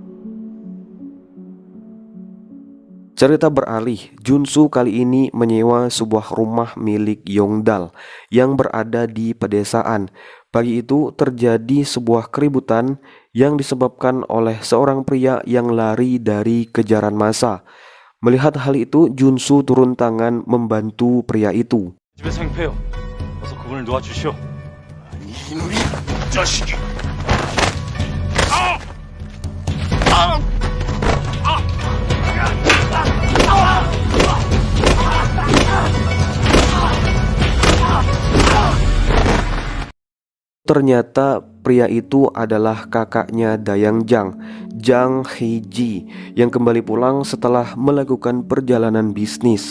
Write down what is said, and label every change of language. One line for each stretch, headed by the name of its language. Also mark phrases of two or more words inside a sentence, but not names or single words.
Indonesian: Cerita beralih, Junsu kali ini menyewa sebuah rumah milik Yongdal yang berada di pedesaan. Pagi itu terjadi sebuah keributan yang disebabkan oleh seorang pria yang lari dari kejaran massa. Melihat hal itu, Junsu turun tangan membantu pria itu.
Korean: 집에서 행패요. 어서 그분을 놓아주시오. 이놈이 자식이!
Indonesian: Ternyata pria itu adalah kakaknya Dayang Jang, Jang Heiji, yang kembali pulang setelah melakukan perjalanan bisnis.